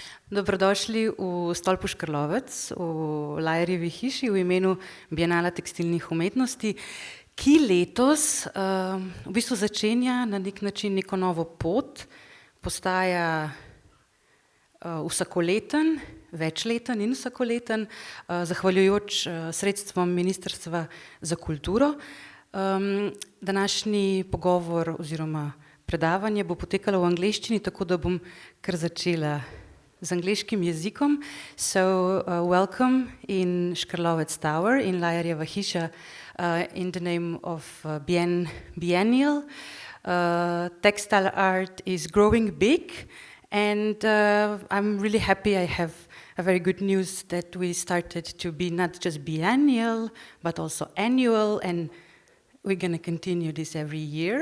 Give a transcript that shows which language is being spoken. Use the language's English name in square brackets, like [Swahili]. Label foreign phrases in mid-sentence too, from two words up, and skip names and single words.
[Slovenian] Dobrodošli v Stolpu Škrlovec, v Lajerjevi hiši v imenu Bienala tekstilnih umetnosti, ki letos v bistvu začenja na nek način neko novo pot, postaja vsakoleten, večleten in vsakoleten, zahvaljujoč sredstvom Ministrstva za kulturo. Današnji pogovor oziroma predavanje bo potekalo v angleščini, tako da bom kar začela z angleškim jezikom. [English] So welcome in Škrlovec Tower, in Lajerjeva hiša, in the name of Biennial. Textile art is growing big, and I'm really happy I have a very good news that we started to be not just biennial, but also annual, and we're going to continue this every year.